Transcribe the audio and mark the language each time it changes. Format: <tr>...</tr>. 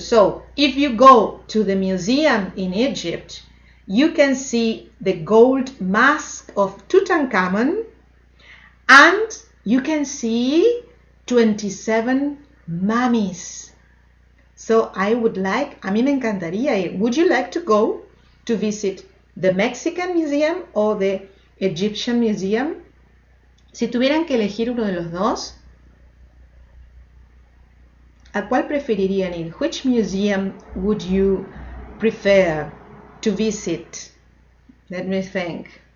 <en>So, if you go to the museum in Egypt, you can see the gold mask of Tutankhamun, and you can see 27 mummies. So</en> <es>a mí me encantaría ir.</es> <en>Would you like to go to visit the Mexican Museum or the Egyptian Museum?</en> <es>Si tuvieran que elegir uno de los dos, ¿a cuál preferirían ir?</es> <en>Which museum would you prefer to visit? Let me think.</en>